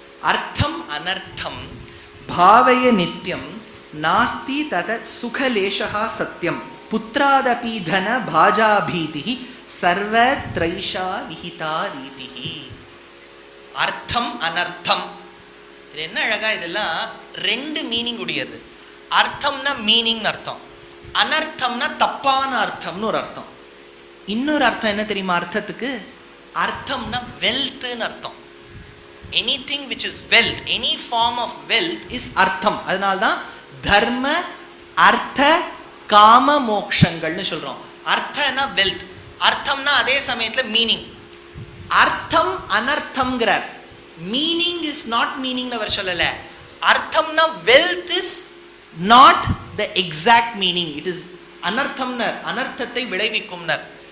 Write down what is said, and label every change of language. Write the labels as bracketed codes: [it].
[sa] அர்த்தம் அனர்த்தம் பாவய நித்யம் நாஸ்தி தத சுகலேஷா சத்யம் புத்ராதபி தன பாஜாபீதி சர்வ த்ரைஷா விஹிதா ரீதிஹி. [ta] அர்த்தம் அனர்த்தம், இது என்ன அழகா, இதெல்லாம் ரெண்டு மீனிங் உடையது. அர்த்தம்னா மீனிங் அர்த்தம், அனர்த்தம்னா தப்பான அர்த்தம்னு ஒரு அர்த்தம். இன்னொரு அர்த்தம் என்ன தெரியுமா அர்த்தத்துக்கு? அர்த்தம்னா வெல்த்னு அர்த்தம். [en] Anything which is wealth, any form of wealth is அர்த்தம். [ta] அதனால்தான் தர்ம அர்த்த காம மோக்ஷங்கள்னு சொல்றோம். அர்த்தம்னா வெல்த், அர்த்தம்னா அதே சமயத்துல மீனிங். அர்த்தம் அனர்த்தம்ங்கிறார். [en] meaning is not meaning [ta] அவர் சொல்லல. [en] அர்த்தம்னா wealth is not the exact meaning, it is அனர்த்தம்னர், [ta] அனர்த்தத்தை விளைவிக்கும்னர்.